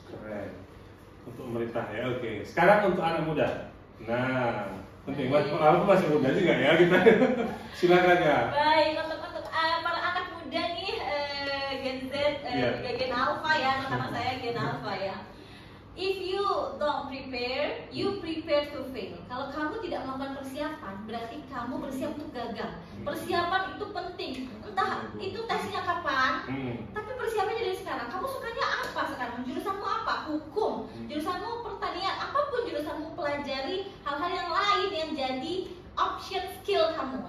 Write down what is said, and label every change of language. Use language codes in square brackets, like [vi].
[id] Keren. Untuk pemerintah ya, oke. Sekarang untuk anak muda. Nah, penting banget. Aku masih muda juga ya kita. Silakan ya. Baik, untuk para anak muda nih, Gen Z, Gen Alpha ya, karena saya Gen Alpha ya. [en] If you don't prepare, you prepare to fail. [id] Kalau kamu tidak melakukan persiapan, berarti kamu bersiap untuk gagal. Persiapan itu penting. Entah itu tesnya kapan, tapi persiapannya dari sekarang. Kamu sukanya apa sekarang? Jurusanmu apa? Hukum. Jurusanmu pertanian. Apapun jurusanmu, pelajari hal-hal yang lain yang jadi option skill kamu.